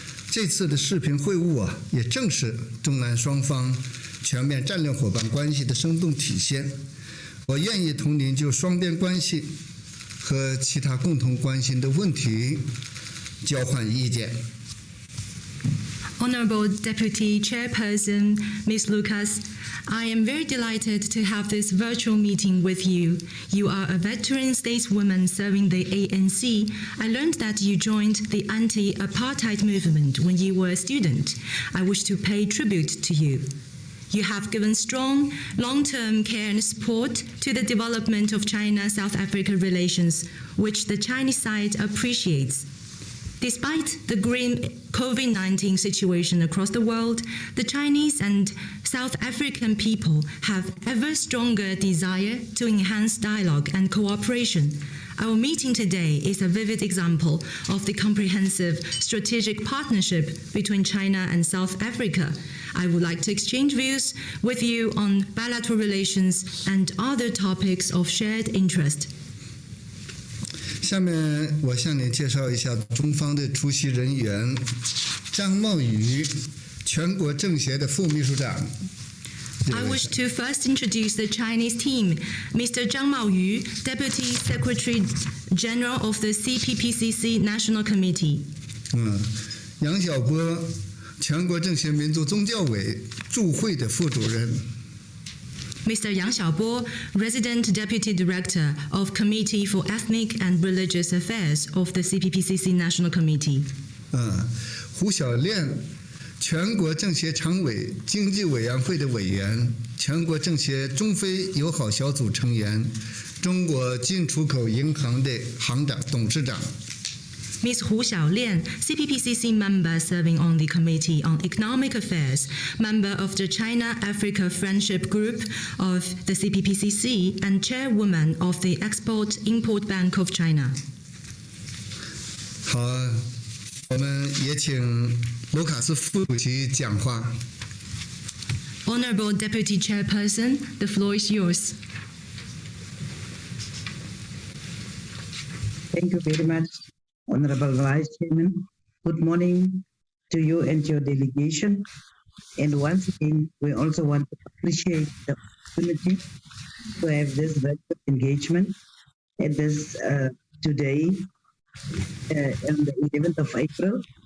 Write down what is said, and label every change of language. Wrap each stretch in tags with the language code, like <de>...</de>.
<zh>这次的视频会晤也正是中南双方全面战略伙伴关系的生动体现。我愿意同您就双边关系和其他共同关心的问题交换意见。</zh> <en>Honorable Deputy Chairperson, Ms. Lucas, I am very delighted to have this virtual meeting with you. You are a veteran stateswoman serving the ANC. I learned that you joined the anti-apartheid movement when you were a student. I wish to pay tribute to you. You have given strong, long-term care and support to the development of China-South Africa relations, which the Chinese side appreciates. Despite the grim COVID-19 situation across the world, the Chinese and South African people have ever stronger desire to enhance dialogue and cooperation. Our meeting today is a vivid example of the comprehensive strategic partnership between China and South Africa. I would like to exchange views with you on bilateral relations and other topics of shared interest.</en> <zh>下面我向您介绍一下中方的出席人员：张茂宇，全国政协的副秘书长。</zh> <en>I wish to first introduce the Chinese team. Mr. Zhang Maoyu, Deputy Secretary General of the CPPCC National Committee.</en> <zh>杨晓波，全国政协民族宗教委驻会的副主任。</zh> <en>Mr. Yang Xiaobo, Resident Deputy Director of Committee for Ethnic and Religious Affairs of the CPPCC National Committee.</en> <zh>胡小练，全国政协常委经济委员会的委员，全国政协中非友好小组成员，中国进出口银行的行长、董事长。</zh> <en>Ms. Hu Xiaolian, CPPCC member serving on the Committee on Economic Affairs, member of the China-Africa Friendship Group of the CPPCC, and chairwoman of the Export-Import Bank of China.</en> <zh>好，我们也请卢卡斯副主席讲话。</zh> <en>Honorable Deputy Chairperson, the floor is yours. Thank you very much, Honorable Vice Chairman. Good morning to you and your delegation. And once again, we also want to appreciate the opportunity to have this virtual engagement at this today, on the 11th of April.</en>